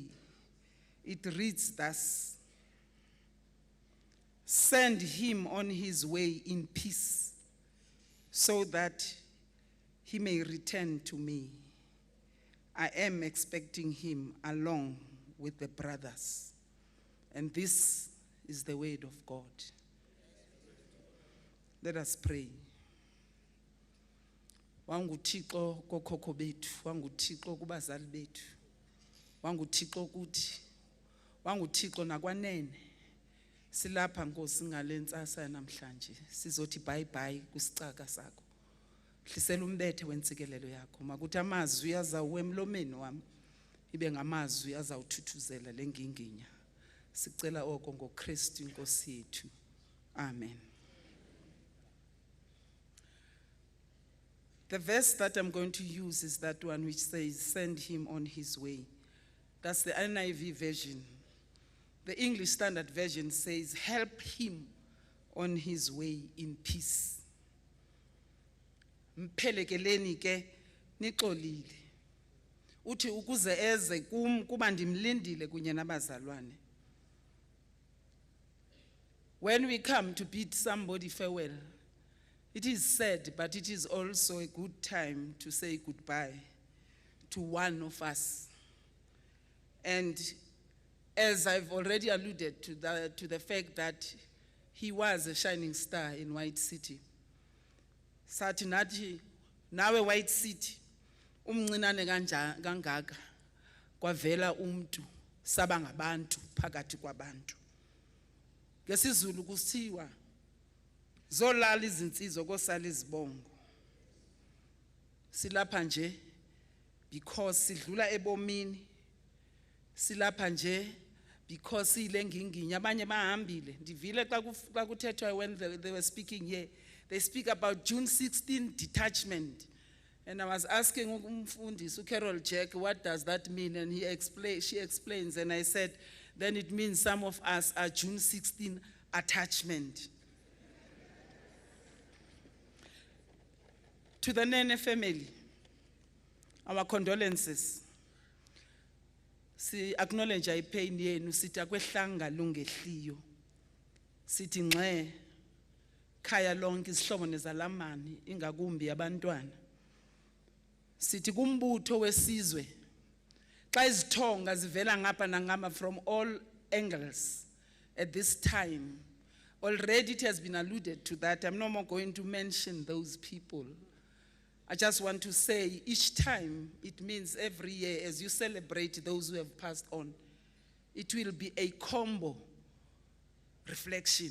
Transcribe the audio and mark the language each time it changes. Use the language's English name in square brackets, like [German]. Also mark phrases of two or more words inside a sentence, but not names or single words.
[English] It reads thus: send him on his way in peace, so that he may return to me. I am expecting him along with the brothers. And this is the word of God. Let us pray. [Xhosa] Wanguthixo kokhokho bethu, wanguthixo kubazali bethu, wanguthixo kuthi, wanguthixo nakwanene. Silapha Nkosi ngalentsasa namhlanje, sizothi bye bye kusicaka sakho. Hlisela umbethe wentsikelelo yakho, makuthi amazwi azawuwe emlomeni wami, ibe ngamazwi azawuthuthuzela lenginginya. Sicela oko ngoKristu Inkosi yethu. Amen. [English] The verse that I'm going to use is that one which says, send him on his way. That's the NIV version. The English Standard Version says, help him on his way in peace. [Xhosa] Mphelekeleni ke nixolile. Uthi ukuze eze kuba ndimlindile kunye nabazalwane. [English] When we come to bid somebody farewell, it is sad, but it is also a good time to say goodbye to one of us. And as I've already alluded to the fact that he was a shining star in White City. [Xhosa] Sathi nathi nawe White City umncinane kangaka kwavela umuntu sabangabantu phakathi kwabantu. Ngesizulu kusithiwa [Zulu] zolala izinsizwa kosala izibongo. [Xhosa] Silapha nje because sidlula ebomini. Silapha nje because ile nginginya abanye bahambile. Ndivile xa kuthethwa [English] when they were speaking here, they speak about June 16 detachment. And I was asking umfundisi Carol Jack, what does that mean? And she explains, and I said, then it means some of us are June 16 attachment. To the Nene family, our condolences. [Xhosa] Si [English] acknowledge pain [Xhosa] yenu, sithi akwehlanga lungehliyo. Sithi ngxe khaya lonke isihlobo nezalamani ingakumbi abantwana. Sithi kumbutho wesizwe xa izithonga zivela ngapha nangapha [English] from all angles at this time. Already it has been alluded to that. I'm no more going to mention those people. I just want to say each time, it means every year as you celebrate those who have passed on, it will be a combo reflection.